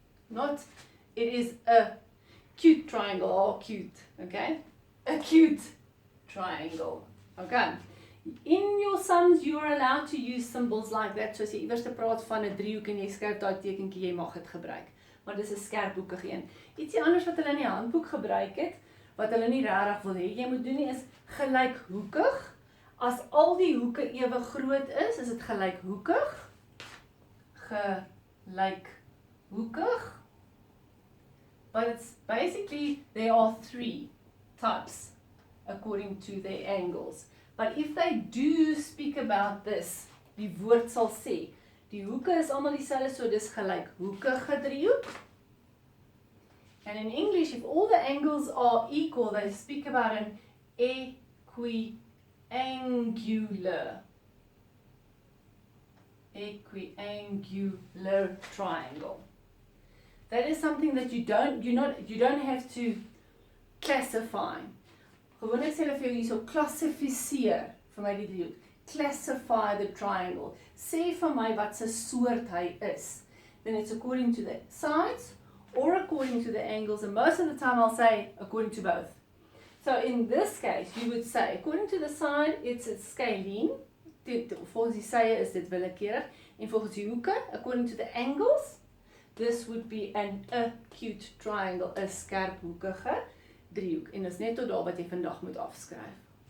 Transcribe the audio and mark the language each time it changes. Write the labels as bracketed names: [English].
[English] Not, it is a cute triangle, or cute, okay? Acute triangle, okay? In your sums, you are allowed to use symbols like that. [Afrikaans] So as jy iewers te praat van 'n driehoek en jy skryf daai tekentjie, jy mag dit gebruik. Maar dis 'n skerphoekige een. Ietsie anders wat hulle in die handboek gebruik het, wat hulle nie regtig wil hê jy moet doen nie, is gelykhoekig. As al die hoeke ewe groot is dit gelykhoekig. Gelykhoekig. [English] But it's basically, there are 3 types according to their angles. But if they do speak about this, [Afrikaans] die woord sal sê, die hoeke is almal dieselfde, so dis gelykhoekige driehoek. [English] And in English, if all the angles are equal, they speak about an equilateral equiangular. Equiangular triangle. That is something that you don't have to classify. [Afrikaans] Gewoonlik sê hulle vir jou hierso klassifiseer vir my die driehoek. [English] Classify the triangle. [Afrikaans] Sê vir my wat se soort hy is. [English] Then it's according to the sides or according to the angles, and most of the time I'll say according to both. So in this case, you would say according to the side, it's a scalene. [Afrikaans] Volgens die sye is dit willekeurig, en volgens die hoeke, [English] according to the angles, this would be an acute triangle, [Afrikaans] 'n skerphoekige driehoek. En dis net tot daar wat jy vandag moet afskryf.